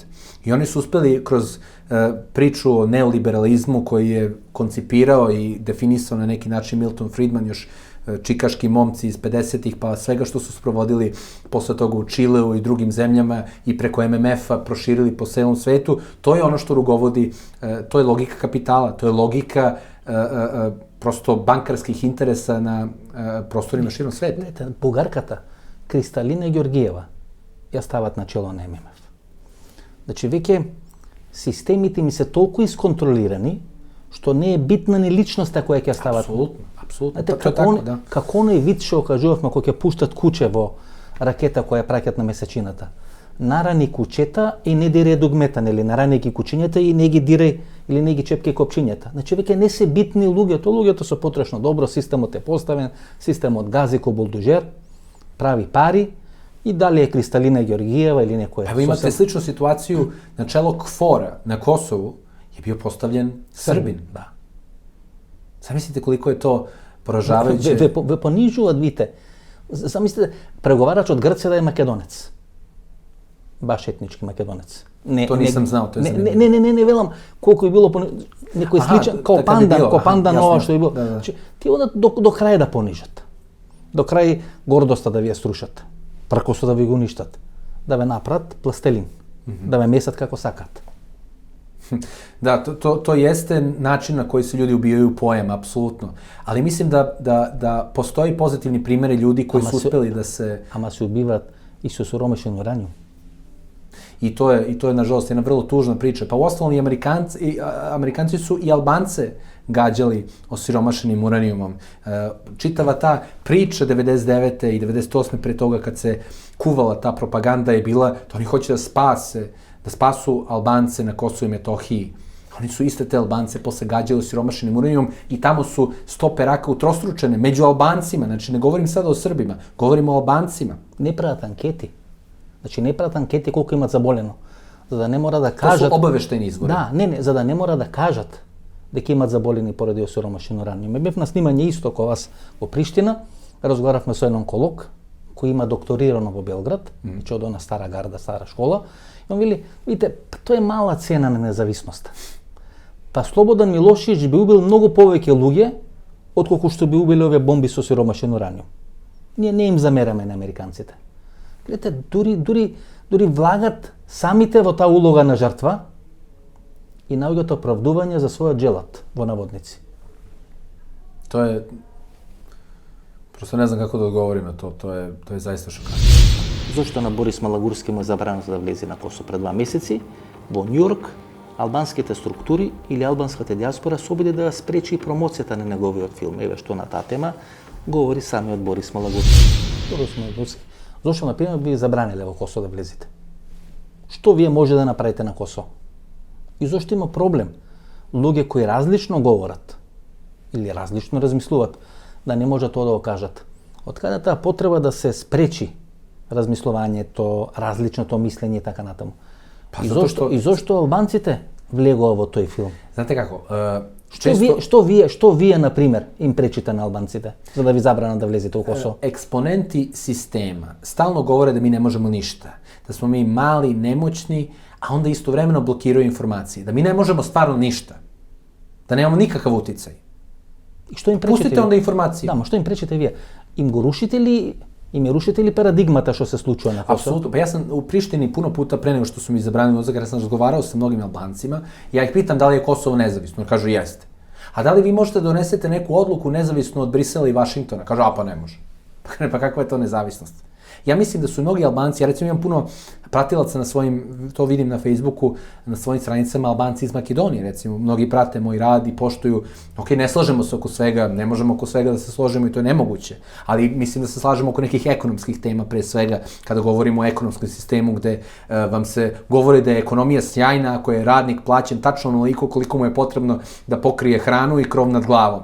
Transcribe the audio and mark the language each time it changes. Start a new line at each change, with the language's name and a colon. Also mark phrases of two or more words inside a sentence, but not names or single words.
Serbian: I oni su uspeli kroz priču o neoliberalizmu koji je koncipirao i definisao na neki način Milton Friedman, još čikaški momci iz 50-ih, pa svega što su sprovodili posle toga u Čileu i drugim zemljama i preko MMF-a proširili po celom svetu, to je ono što rugovodi, to je logika kapitala, to je logika prosto bankarskih interesa na prostorima širom sveta.
Macedonian: Бугарката Кристалина Георгиева ја стават на чело на ММФ. Значи, веќе системите ми се толку исконтролирани, што не е битна ни личноста која ќе стават. Апсолутно, апсолутно. Како оној вид што кажувавме кога ќе пуштат куче во ракета која праќат на месечината. Нарани кучета и не дире дугмета, нели, нарани ги кучињата и не ги дире или не ги чепке копчињата. Значи веќе не се битни луѓето со потрошно добро, системот е поставен, системот гази ко булдужер, прави пари, и дали е Кристалина Георгиева или некоја.
Serbian: Evo imate sličnu situaciju, na čelo KFOR-a na Kosovu je bio postavljen Srbin.
Macedonian: Да.
Serbian: Zamislite koliko je to poražavajuće.
Macedonian: Ве понижуваат, видите. Замислите, преговарач од Грција да е македонец. Баш етнички македонец.
Serbian: To nisam znao, to je zanimljivo.
Macedonian: Не велам колку е било некој сличен, као пандан ова што е било. Значи, ти одат до крај да понижат. До крај гордоста да ви ја струшат. Пркосо да ви го уништат. Да ве направат пластелин. Да ве месат како сакат.
Serbian: Da, to jeste način na koji se ljudi ubijaju pojam, apsolutno. Ali mislim da postoji pozitivni primjeri ljudi koji su uspeli da se...
Macedonian: Ама се убиваат и со суромешен ураниум.
Serbian: I to je nažalost jedna vrlo tužna priča. Pa uostalom i Amerikanci su i Albance gađali osiromašenim uranijumom. Čitava ta priča 99. i 98. pre toga kad se kuvala ta propaganda je bila da oni hoće da spasu Albance na Kosovu i Metohiji. Oni su iste te Albance posle gađali osiromašenim uranijumom i tamo su stope raka utrostručene među Albancima. Znači ne govorim sada o Srbima, govorim o Albancima.
Macedonian: Не прават анкети. Значи не прават анкети колку имат заболено, за да не мора да кажат.
Serbian: To su obavešteni izvori.
Macedonian: Да, не, за да не мора да кажат дека имат заболени поради осиромашен ураниум. Бев на снимање исто кога вас во Приштина, разговаравме со еден онколог кој има докторирано во Белград, значи од она стара гарда, стара школа. И он вели, видите, тоа е мала цена на независноста. Па Слободан Милошевиќ би убил многу повеќе луѓе отколку што би убили овие бомби со осиромашен ураниум. Ние не им замераме на американците. Гледате, дури влагат самите во таа улога на жртва и наоѓаат оправдување за својот джелат, во наводници.
Serbian: To je...
Macedonian: Просто не знам како да одговорим на
Serbian: to, to je zaista šokantno.
Macedonian: Зошто на Борис Малагурски му е забрано да влезе на Косово пред 2 месеци? Во Њујорк албанските структури или албанската диаспора се обиде да спречи промоцијата на неговиот филм. Еве што на таа тема говори самиот Борис Малагурски. Зошто, например, би забраниле во Косово да влезете? Што вие може да направите на Косово? И зошто има проблем? Луѓе кои различно говорат или различно размислуваат,
Serbian: da ne može to da okажат. Od kada ta potreba da se spreči razmislovanje, to
Macedonian: различно то мислење и така натаму?
Serbian: Pa
Macedonian: И
Serbian: zato
Macedonian: зошто, и зошто албанците влегува во тој филм?
Serbian: Znate kako,
Macedonian: Што вие, на пример, им пречите на албанците, за да ви забранат да влезете у Косово?
Serbian: Eksponenti sistema stalno govore da mi ne možemo ništa, da smo mi mali, nemoćni, a onda istovremeno blokiraju informacije, da mi ne možemo stvarno ništa, da nemamo nikakav uticaj.
Macedonian: И што им пречите?
Serbian: Pustite onda informacije.
Macedonian: Да, ма што им пречите вие? Им ја рушите ли парадигмата што се случува на Косово?
Serbian: Apsolutno. Pa ja sam u Prištini puno puta pre nego što su mi zabranili ulazak, jer sam razgovarao sa mnogim Albancima, ja ih pitam da li je Kosovo nezavisno, jer kažu jeste. A da li vi možete donesete neku odluku nezavisnu od Brisela i Vašingtona? Kažu, a pa ne može. Pa kakva je to nezavisnost? Ja mislim da su mnogi Albanci, ja recimo imam puno pratilaca na svojim, to vidim na Facebooku, na svojim stranicama, Albanci iz Makedonije, recimo, mnogi prate moj rad i poštuju, ok, ne slažemo se oko svega, ne možemo oko svega da se složimo i to je nemoguće, ali mislim da se slažemo oko nekih ekonomskih tema pre svega, kada govorimo o ekonomskom sistemu gde vam se govori da je ekonomija sjajna ako je radnik plaćen tačno onoliko koliko mu je potrebno da pokrije hranu i krov nad glavom.